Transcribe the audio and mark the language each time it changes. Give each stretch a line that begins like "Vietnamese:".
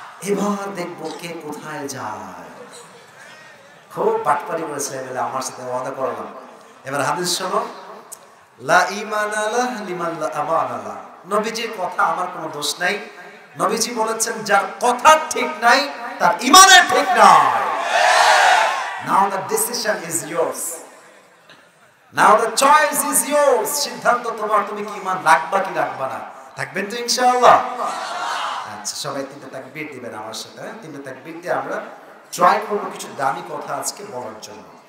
Bangla: এবার দেখবো কে কোথায় যায়। খুব বাটপারি করেছে বলে আমার সাথে ওয়াদা করলাম। এবার হাদিস শোনো,
Arabic: লা ঈমানা লাহ লিমান লা আমানা লাহ।
Bangla: নবীজির কথা আমার কোনো দোষ নাই। নবীজি বলেছেন যার কথা ঠিক নাই তার ঈমানের ঠিক নাই।
English: Now the decision is yours. Now the choice is yours.
Bangla: সিদ্ধান্ত তোমার, তুমি কি ঈমান রাখবা কি রাখবা না। থাকবেন তো ইনশাআল্লাহ? আচ্ছা, সবাই তিনটা তাকবীর দিবেন আমার সাথে। তিনটা তাকবীর দিয়ে আমরা ট্রাই করব কিছু দামি কথা আজকে বলার জন্য।